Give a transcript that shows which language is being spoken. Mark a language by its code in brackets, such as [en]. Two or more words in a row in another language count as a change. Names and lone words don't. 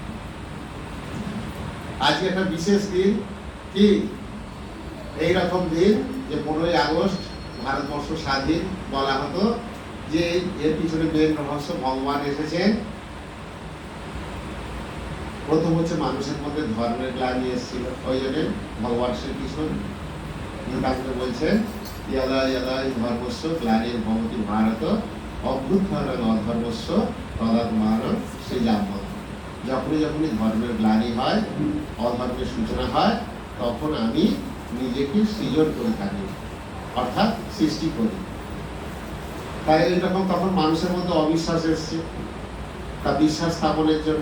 [bn] আজকে একটা বিশেষ দিন, কি এইরকম দিন যে 15ই আগস্ট ভারতবর্ষ স্বাধীন বলা হতো, যে এর পিছনে মেন রহস্য, ভগবান এসেছেন। প্রথম হচ্ছে মানুষের মধ্যে ধর্মের গ্লানি এসেছিল, ওই জন্য ভগবান শ্রীকৃষ্ণ গীতাতে বলছেন [sa] यदा यदा हि धर्मस्य ग्लानिर्भवति भारत অভ্যুত্থানের অধর্মস্য তদাত্মানং সৃজাম্যহম। [bn] যখনই যখনই ধর্মের গ্লানি হয়, অধর্মের সূচনা হয়, তখন আমি নিজেকে সৃজন করে থাকি, অর্থাৎ সৃষ্টি করি। তাই এইরকম তখন মানুষের মধ্যে অবিশ্বাস এসছে, তা বিশ্বাস স্থাপনের জন্য।